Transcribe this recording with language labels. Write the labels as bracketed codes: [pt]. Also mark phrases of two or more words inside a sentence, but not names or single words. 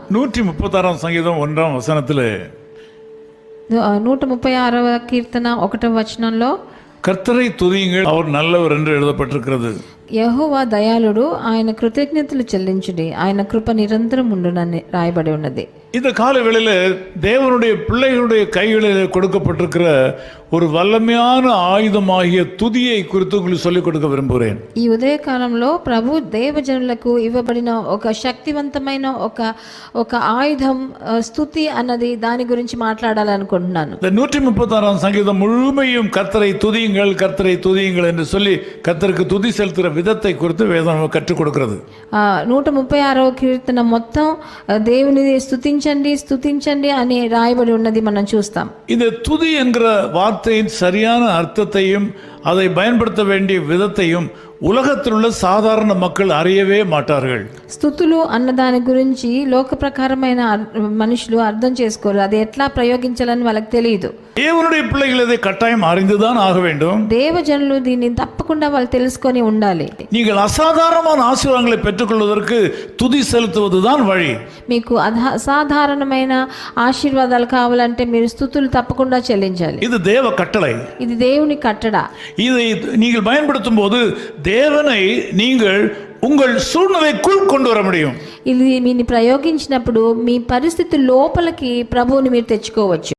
[ta] 136 சங்கீதம் 1ஆம் வசனத்திலே [te] 136వ కీర్తన 1వ వచనంలో [ta] கர்த்தரை துதியுங்கள், அவர் நல்லவர் என்று எழுதப்பட்டிருக்கிறது. [te] యెహోవా దయాళుడు, ఆయన కృతజ్ఞతలు చెల్లించుడి, ఆయన కృప నిరంతరం ఉండునని రాయబడి ఉన్నది. [ta] இந்த கால வேளையில் தேவனுடைய பிள்ளைகளுடைய கைகளில் கொடுக்கப்பட்டிருக்கிற ஒரு வல்லமையான ஆயுதமாகிய துதியை குறித்து உங்களுக்கு சொல்லிக் கொடுக்க விரும்புகிறேன். [te] ఈ ఉదయ కాలంలో ప్రభు దేవజనులకు ఇవ్వబడిన ఒక శక్తివంతమైన ఒక ఆయుధం స్తుతి అన్నది దాని గురించి మాట్లాడాలనుకుంటున్నాను. [ta] இந்த 136ஆம் சங்கீதம் முழுமையும் கர்த்தரை துதியுங்கள், கர்த்தரை துதியுங்கள் என்று சொல்லி கர்த்தருக்கு துதி செலுத்துகிற விதத்தை குறித்து வேதம் கற்றுக் கொடுக்கிறது. [te] 136వ కీర్తన మొత్తం దేవుని స్తుతించండి అని రాయబడి ఉన్నది మనం చూస్తాం. [ta] இந்த துதி என்கிற வார்த்தையின் சரியான அர்த்தத்தையும் அதை பயன்படுத்த வேண்டிய விதத்தையும் உலகத்தில் உள்ள சாதாரண மக்கள் அறியவே மாட்டார்கள். [te] స్తుతులు అన్న దాని గురించి లోక ప్రకారమైన మనుషులు అర్థం చేసుకోరు. అది ఎట్లా ప్రయోగించాలని వాళ్ళకి తెలియదు. [ta] தேவனுடைய பிள்ளைகள் இதை கட்டாயம் அறிந்துதான் ஆக வேண்டும். [te] దేవజనులు దీన్ని తప్పకుండా వాళ్ళు తెలుసుకొని ఉండాలి. [ta] நீங்கள் அசாதாரணமான ஆசீர்வாதங்களை பெற்றுக்கொள்வதற்கு துதி செலுத்துவதுதான் வழி. [te] మీకు అసాధారణమైన ఆశీర్వాదాలు కావాలంటే మీరు స్తుతులు తప్పకుండా చెల్లించాలి. [ta] இது தேவ கட்டளை, [te] ఇది దేవుని కట్టడ. [ta] இதை நீங்கள் பயன்படுத்தும் போது தேவனை நீங்கள் உங்கள் சூழ்நிலைக்குள் கொண்டு வர முடியும். [te] ఇది మీని ప్రయోగించినప్పుడు మీ పరిస్థితి లోపలికి ప్రభువుని మీరు తెచ్చుకోవచ్చు.